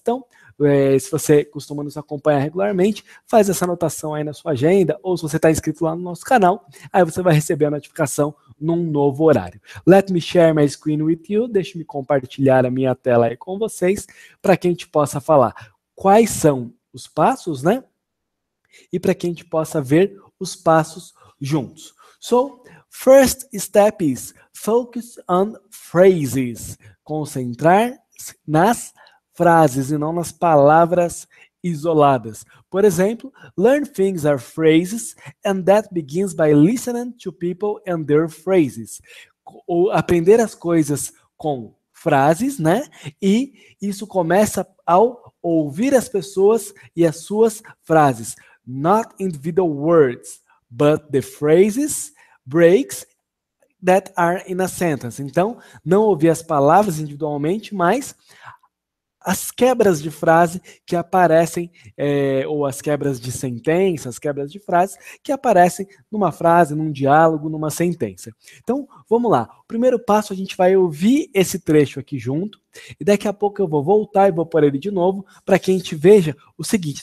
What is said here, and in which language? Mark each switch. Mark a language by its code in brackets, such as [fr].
[pt] Então, se você costuma nos acompanhar regularmente, faz essa anotação aí na sua agenda, ou se você está inscrito lá no nosso canal, aí você vai receber a notificação num novo horário. [en] Let me share my screen with you, [pt] deixe-me compartilhar a minha tela aí com vocês, para que a gente possa falar quais são os passos, né? E para que a gente possa ver os passos juntos. [en] So, first step is focus on phrases. [pt] Concentrar nas frases e não nas palavras isoladas. Por exemplo, [en] learn things are phrases and that begins by listening to people and their phrases. [pt] Ou aprender as coisas com frases, né? E isso começa ao ouvir as pessoas e as suas frases. [en] Not individual words, but the phrases, breaks that are in a sentence. [pt] Então, não ouvir as palavras individualmente, mas as quebras de frase que aparecem, ou as quebras de sentença, as quebras de frase que aparecem numa frase, num diálogo, numa sentença. Então, vamos lá. O primeiro passo, a gente vai ouvir esse trecho aqui junto, e daqui a pouco eu vou voltar e vou pôr ele de novo, para que a gente veja o seguinte.